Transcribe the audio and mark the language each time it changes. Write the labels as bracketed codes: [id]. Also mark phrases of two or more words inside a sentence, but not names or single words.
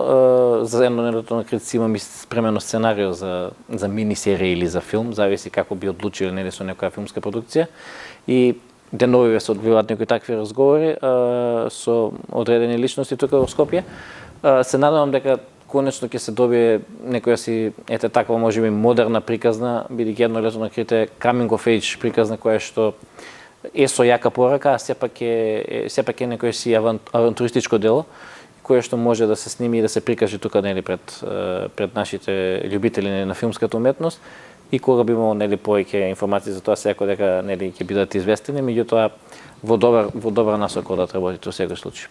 [mk] За едно лето на Крит си имам и спремено сценарио за мини серија или за филм, зависи како би одлучиле нели со некоја филмска продукција. И деновиве се одвиваат некои такви разговори со одредени личности тука во Скопје. Се надевам дека конечно ќе се добие некоја си таква можеби модерна приказна, бидејќи едно лето на Крит е [en] coming of age [mk] приказна која што е со јака порака, а сепак е некој си авантуристичко дело кое што може да се сними и да се прикаже тука нели пред нашите љубители на филмската уметност. И кога би имало нели повеќе информации за тоа, секој дека нели ќе бидат известени, меѓутоа во добра насока да работите во секој случај.